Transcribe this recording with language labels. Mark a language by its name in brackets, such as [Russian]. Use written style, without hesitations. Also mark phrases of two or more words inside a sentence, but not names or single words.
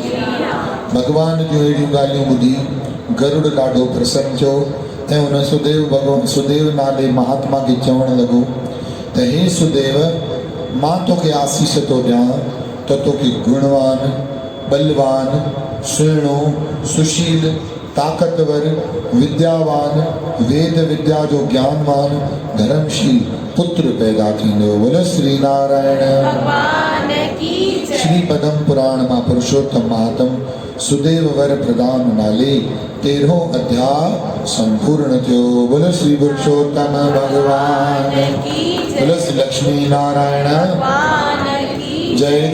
[Sindhi] भॻवान जूं अहिड़ियूं ॻाल्हियूं ॿुधी गरुड़ ॾाढो प्रसन्न थियो ऐं हुन सुदेव नाले महात्मा खे चवणु लॻो त हे सुदेव, मां तोखे आसीस थो ॾियां त तोखे गुणवान, बलवान, सुहिणो, सुशील, ताक़तवर, विद्यावान, वेद विद्या जो ज्ञानवान, धर्मशील पुत्र पैदा थींदो। [Hindi] बोलो श्री नारायण भगवान की जय। [Sindhi] श्री पद्म पुराण मां पुरुषोत्तम महात्म सुदेव वर प्रदान नाले 13हों अध्याय संपूर्ण थियो। [Hindi] बोलो श्री पुरुषोत्तम भगवान की जय। बोलो श्री लक्ष्मी नारायण भगवान की जय।